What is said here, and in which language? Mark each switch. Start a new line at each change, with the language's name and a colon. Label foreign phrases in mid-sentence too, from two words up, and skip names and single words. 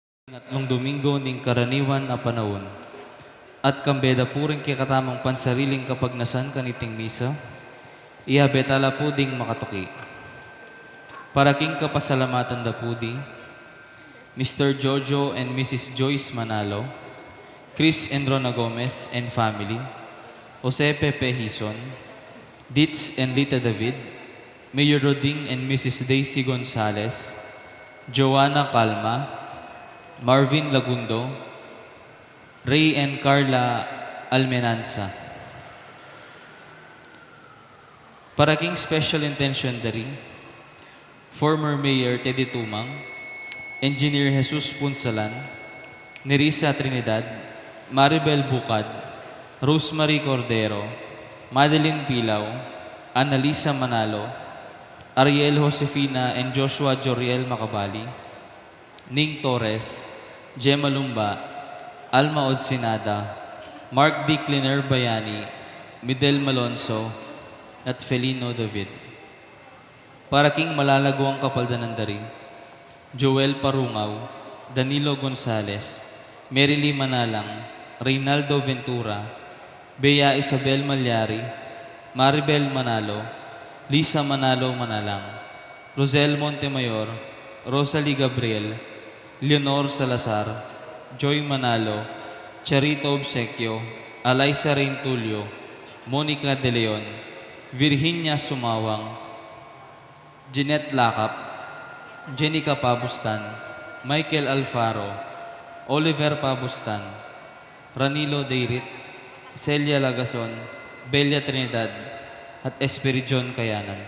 Pampanga: Ngatlong Domingo ning karaniwan na panahon. At kambeda puring kikatamang pansariling kapag nasan kaniting misa, ihabetala po ding makatuki. Para king kapasalamatan da pudi, Mr. Jojo and Mrs. Joyce Manalo, Chris and Rona Gomez and family, Jose Pepe Hison, Ditz and Lita David, Mayor Roding and Mrs. Daisy Gonzalez, Joanna Calma, Marvin Lagundo, Ray and Carla Almenanza. Para king special intention dari, former Mayor Teddy Tumang, Engineer Jesus Punsalan, Nerissa Trinidad, Maribel Bucad, Rosemary Cordero, Madeline Pilaw, Annalisa Manalo, Ariel Josefina and Joshua Joriel Macabali, Ning Torres, Gemma Lumba, Alma Odsinada, Mark D. Cliner Bayani, Midel Malonzo, at Felino David. Para king malalago ang kapaldanan dari, Joel Parungaw, Danilo Gonzales, Merily Manalang, Reynaldo Ventura, Bea Isabel Malyari, Maribel Manalo, Lisa Manalo Manalang, Rosel Montemayor, Rosalie Gabriel, Leonor Salazar, Joy Manalo, Charito Obsequio, Alaysa Rain Tulio, Monica De Leon, Virginia Sumawang, Jeanette Lakap, Jenica Pabustan, Michael Alfaro, Oliver Pabustan, Ranilo Deirit, Celia Lagason, Belia Trinidad, at Esperijon Kayanan.